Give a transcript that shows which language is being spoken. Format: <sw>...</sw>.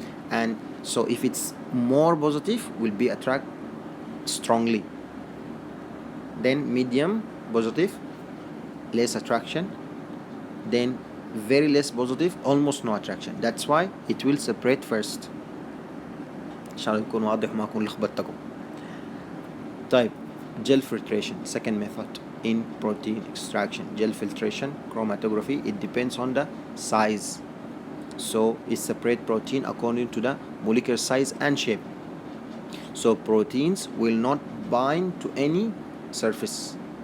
<en>And so if it's more positive will be attract strongly, then medium positive less attraction, then very less positive almost no attraction. That's why it will separate first.</en> <ar>إن شاء الله يكون واضح وما أكون لخبطتكم. طيب</ar> <en>gel filtration, second method in protein extraction. Gel filtration chromatography, it depends on the size, so it separates protein according to the molecular size and shape. So proteins will not bind to any surface.</en>